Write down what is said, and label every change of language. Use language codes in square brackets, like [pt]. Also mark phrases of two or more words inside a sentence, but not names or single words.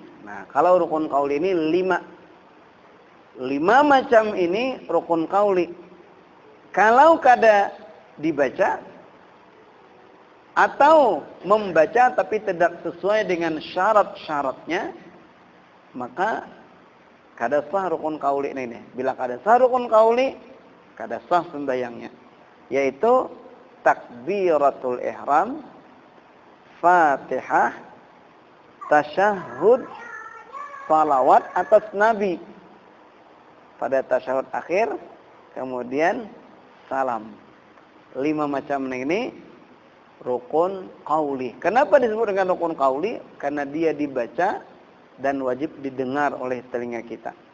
[id] Nah, kalau rukun qauli ini 5 macam ini rukun qauli. Kalau kada dibaca, atau membaca tapi tidak sesuai dengan syarat-syaratnya, maka kada sah rukun qauli ini. Bila kada sah rukun qauli, kada sah sembahyangnya. Yaitu takbiratul ihram, Fatihah, tasyahud, salawat atas Nabi pada tasyahud akhir, kemudian salam. 5 macam ini rukun qauli. Kenapa disebut dengan rukun qauli? Karena dia dibaca dan wajib didengar oleh telinga kita.